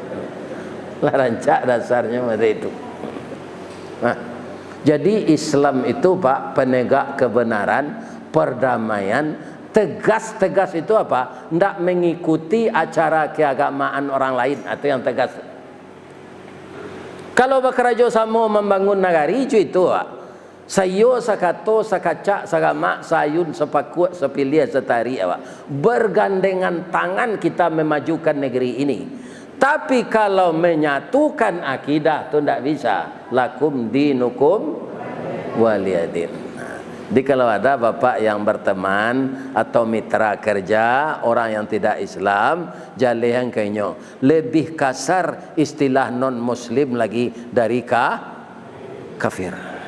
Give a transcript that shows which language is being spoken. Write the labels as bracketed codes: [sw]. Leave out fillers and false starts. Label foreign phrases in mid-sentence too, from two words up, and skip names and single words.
[id] Lah rancak dasarnya macam itu. Nah, jadi Islam itu Pak penegak kebenaran, perdamaian, tegas itu apa? Tidak mengikuti acara keagamaan orang lain atau yang tegas. Kalau bekerja sama membangun negari itu Pak. [min] Sayo sakato sakacak sagama sayun sepakut sepilih setari Pak. [id] Bergandengan tangan kita memajukan negeri ini. Tapi kalau menyatukan akidah itu tidak bisa. [ar] لكم دينكم ولي دين. [id] Jadi kalau ada bapak yang berteman atau mitra kerja orang yang tidak Islam, jalih yang kayaknya lebih kasar istilah non muslim lagi dari kafir.